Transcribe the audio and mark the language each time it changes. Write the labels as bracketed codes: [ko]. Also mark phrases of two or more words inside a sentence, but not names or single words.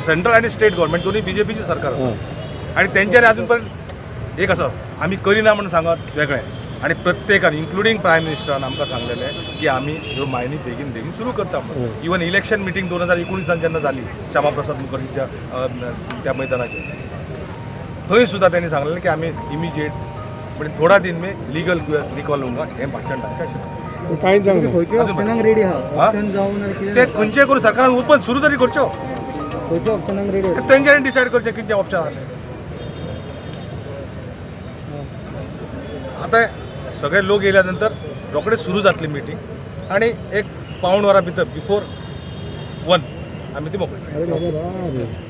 [kok] सेंट्रल आणि [en] state government [kok] दोन्ही बीजेपीचे सरकार आसा आणि तेंच्यानी अजून पर्यंत एक आसा आमी करिना म्हणून सांगत वेगळें. आणि प्रत्येकान [en] including prime [kok] मिनिस्टरान आमकां सांगलेलें की आमी ह्यो मायनी बेगीन सुरू करता म्हणून. [en] even election meeting [kok] 2019 जेन्ना जाली श्यामा प्रसाद मुखर्जीच्या त्या मैदानाचेर थंय सुद्दां त्यांनी सांगलेलें की आमी इमिजिएट म्हणजे [hi] थोडा दिन में लीगल रिकॉल होऊंगा [kok] हें भाशण तांकां आशिल्लें. कांयच जावंक ऑप्शनाक रेडी आहा. ऑप्शन जावं ना ते खंयचेय करून सरकारान उत्पन्न सुरू तरी करच्यो. खंयच्या ऑप्शनाक रेडी आहा. तेंच्यांनी डिसायड करचें कितें ऑप्शन आहा. आतां सगळे लोक येयल्या नंतर रोखडेच सुरू जातली मिटींग आणि एक पावण वरा भितर बिफोर 1 आमी ती मोकळी.